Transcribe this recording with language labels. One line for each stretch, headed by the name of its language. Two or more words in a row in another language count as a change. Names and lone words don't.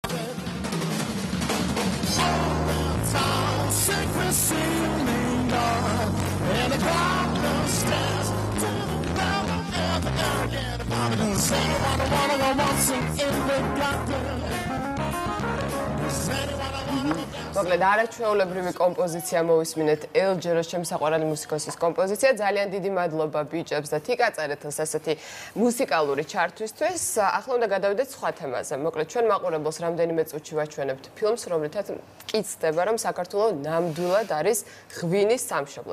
English: Town secrecy mingled in the darkness stairs to the ground and the air again. Does anyone wanna go waltzing in the garden? Does anyone wanna go?
Georgian: მოკლედ არაჩვეულებრივი კომპოზიცია მოვისმინეთ ელჯეროს შემსაყვარალი მუსიკოსის კომპოზიცია. ძალიან დიდი მადლობა ბიჭებს და თიკაწერეთს ასეთი მუსიკალური ჩართვისთვის. ახლა უნდა გადავიდეთ სხვა თემაზე. მოკლედ ჩვენ მაყურებელს რამდენიმე წუთში ვაჩვენებთ ფილმს, რომლითაც მკიცდება, რომ საქართველოს ნამდვილად არის ღვინის სამშობლო.